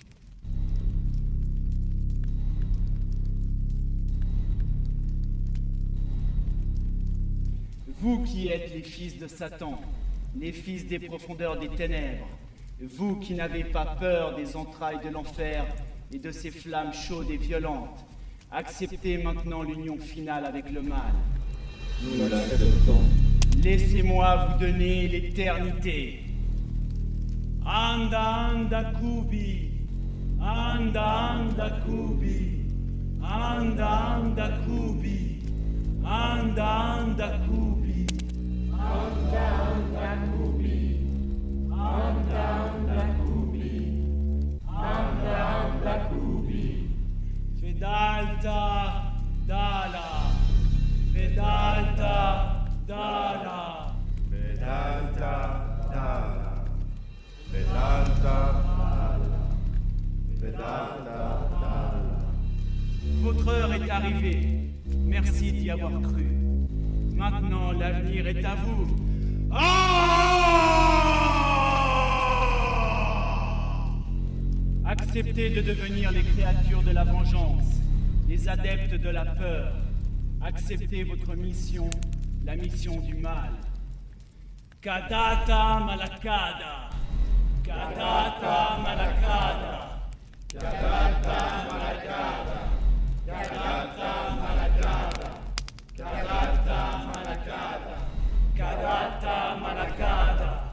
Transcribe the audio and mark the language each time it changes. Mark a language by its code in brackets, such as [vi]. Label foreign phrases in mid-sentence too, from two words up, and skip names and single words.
[fr] Vous qui êtes les fils de Satan, les fils des profondeurs des ténèbres, vous qui n'avez pas peur des entrailles de l'enfer et de ses flammes chaudes et violentes, acceptez maintenant l'union finale avec le mal. Nous l'acceptons. Laissez-moi vous donner l'éternité. Anda, anda, kubi. Anda, anda, kubi. Anda, anda, kubi. Anda, anda, kubi. Anda, anda, kubi. Anda, anda, kubi. Anda, anda, kubi. Fedalta, dala. Fedalta, dala. Vedanta Dala. Vedanta Dala. Vedanta Dala. Votre heure est arrivée. Merci d'y avoir cru. Maintenant, l'avenir est à vous. Acceptez de devenir les créatures de la vengeance, les adeptes de la peur. Acceptez votre mission, la mission du mal. Kadata Malakada. Kadata Malakada. Kadata Malakada. Kadata Malakada. Kadata Malakada. Kadata Malakada.